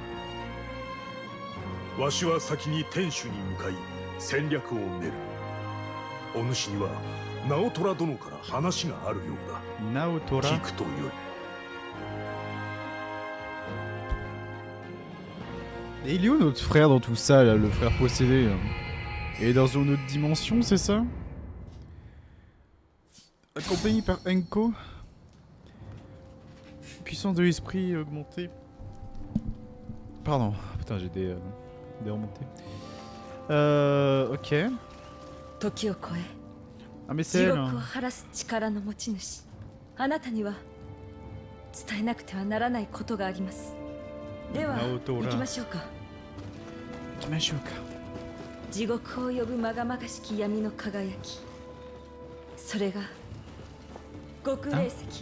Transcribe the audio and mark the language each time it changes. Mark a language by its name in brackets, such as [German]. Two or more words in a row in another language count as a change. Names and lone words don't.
[Japanese] わしは先に天守に向かい戦略を練る。お主には直虎殿から話があるようだ。 Naotora. 聞くとよい。 [French] Et il est où notre frère dans tout ça là, le frère possédé là? Il est dans une autre dimension, c'est ça? Accompagné par Enko. Puissance de l'esprit augmentée. Pardon, putain j'ai des remontées. Ok. [Japanese] 時を超え [French] Ah mais [Japanese] 地 [French] c'est elle. [Japanese] 獄を [French] Hein. [Japanese] 晴らす力の持ち主、あなたには伝えなくてはならないことがあります。では直人ら行きましょうか。行きましょうか。地獄を呼ぶまがまがしき闇の輝き、それが極霊石。